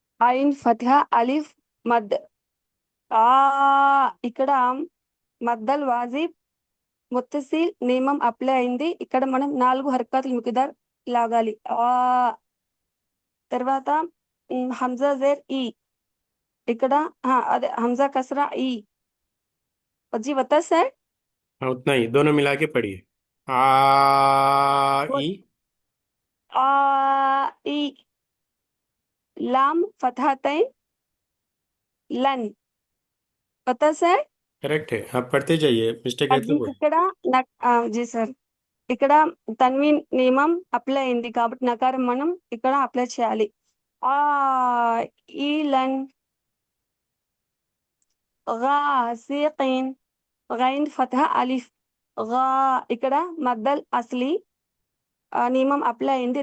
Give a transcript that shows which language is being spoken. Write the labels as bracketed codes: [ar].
[te] आइन फतहा अलिफ మద్ ఆ ఇక్కడ మద్దల్ వాజిబ్ ముత్తసిల్ నియమం అప్లై అయింది. ఇక్కడ మనం 4 హర్కతులు ముకిదార్ లాగాలి. తర్వాత హంజా జేర్ ఈ, ఇక్కడ అదే హంజా కసరా ఈ. [hi] जी बता सर। हाँ उतना ही, दोनों मिला के पढ़िए। आ ई, आ ई, लाम फतहतैन लन। पता सर। करेक्ट है, आप पढ़ते जाइए, मिस्टेक है जी तो बोलिए। [te] ఇక్కడ [hi] जी सर, [te] ఇక్కడ తన్వీన్ నియమం అప్లై అయింది కాబట్టి నకారం మనం ఇక్కడ అప్లై చేయాలి. ఆ ఈ లన్. ఘాసికిన్ గైన్ ఫతహ అలిఫ్ గా ఇక్కడ మద్దల్ అస్లీ నియమం అప్లై అయింది.